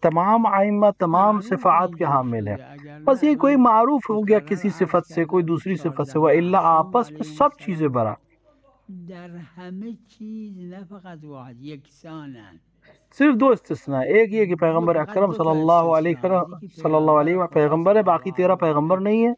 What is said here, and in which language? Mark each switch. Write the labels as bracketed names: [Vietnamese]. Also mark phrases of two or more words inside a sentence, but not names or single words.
[Urdu] تمام ائمہ تمام صفات کے حامل ہیں، بس یہ کوئی معروف ہو گیا کسی صفت سے، کوئی دوسری صفت سے، وَإِلَّا آپس میں سب چیزیں برا، [Persian] در همه چیز نه فقط واحد، یکسانن۔ [Urdu] صرف دو استثناء، ایک یہ کہ پیغمبر اکرم صلی اللہ علیہ پیغمبر ہے، باقی 13 پیغمبر نہیں ہے۔